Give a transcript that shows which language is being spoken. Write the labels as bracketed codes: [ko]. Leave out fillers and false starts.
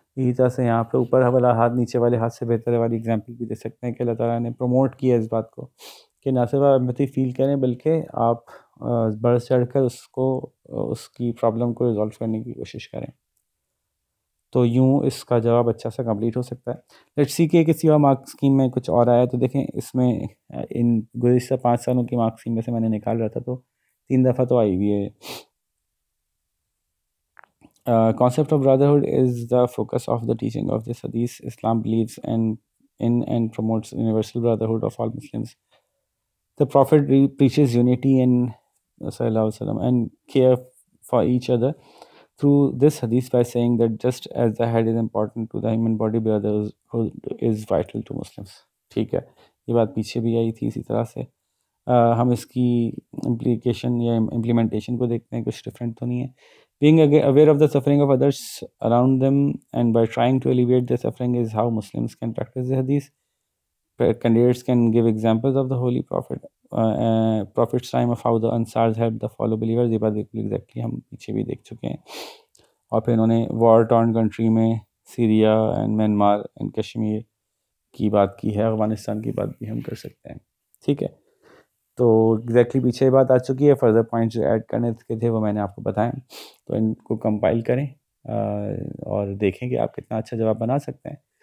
[ur] اسی طرح سے یہاں پہ اوپر والا ہاتھ نیچے والے ہاتھ سے بہتر والی اگزامپل بھی دے سکتے ہیں کہ اللہ تعالیٰ نے پروموٹ کیا اس بات کو کہ نہ صرف آپ امپیتھی فیل کریں بلکہ آپ بڑھ چڑھ کر اس کی پرابلم کو ریزالو کرنے کی کوشش کریں. تو یوں اس کا جواب اچھا سا کمپلیٹ ہو سکتا ہے. لیٹس سی کہ کسی اور مارک اسکیم میں کچھ اور آیا. تو دیکھیں اس میں ان گزشتہ 5 سالوں کی مارک اسکیم میں سے میں نے نکال رہا تھا تو 3 دفعہ تو آئی ہوئی ہے. [en] Concept of brotherhood is the focus of the teaching of this hadith. Islam believes in and promotes universal brotherhood of all Muslims. The Prophet preaches unity in sallallahu alaihi wasallam and care for each other through this hadith by saying that just as the head is important to the human body, brotherhood is vital to Muslims. [ur] ٹھیک ہے, یہ بات پیچھے بھی آئی تھی اسی طرح سے. ہم اس کی امپلیکیشن یا امپلیمنٹیشن کو دیکھتے ہیں, کچھ ڈفرینٹ تو نہیں ہے. [en] Being aware of the suffering of others around them and by trying to alleviate their suffering is how Muslims can practice the hadith. Candidates can give examples of the Holy Prophet's time of how the Ansars helped the fellow believers. [ur] یہ بات بالکل exactly ہم پیچھے بھی دیکھ چکے ہیں. اور پھر انہوں نے وار ٹارن کنٹری میں Syria and Myanmar and Kashmir کی بات کی ہے, افغانستان کی بات بھی ہم کر سکتے ہیں. ٹھیک ہے, تو ایگزیکٹلی پیچھے یہ بات آ چکی ہے. فردر پوائنٹس جو ایڈ کرنے کے تھے وہ میں نے آپ کو بتائیں, تو ان کو کمپائل کریں اور دیکھیں کہ آپ کتنا اچھا جواب بنا سکتے ہیں.